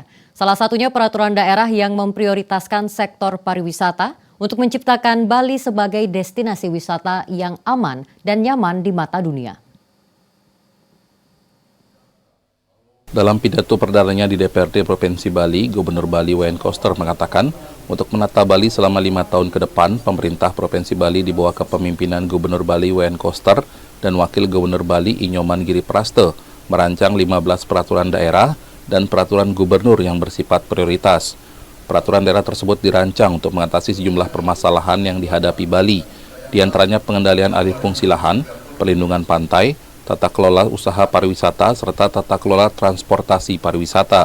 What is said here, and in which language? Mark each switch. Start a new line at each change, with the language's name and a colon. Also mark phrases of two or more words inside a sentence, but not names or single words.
Indonesian: Salah satunya peraturan daerah yang memprioritaskan sektor pariwisata untuk menciptakan Bali sebagai destinasi wisata yang aman dan nyaman di mata dunia. Dalam pidato perdananya di DPRD Provinsi Bali, Gubernur Bali Wayan Koster mengatakan, untuk menata Bali selama 5 tahun ke depan, pemerintah Provinsi Bali di bawah kepemimpinan Gubernur Bali Wayan Koster dan Wakil Gubernur Bali Inyoman Giri Praste merancang 15 peraturan daerah dan peraturan gubernur yang bersifat prioritas. Peraturan daerah tersebut dirancang untuk mengatasi sejumlah permasalahan yang dihadapi Bali, di antaranya pengendalian alih fungsi lahan, perlindungan pantai, tata kelola usaha pariwisata, serta tata kelola transportasi pariwisata.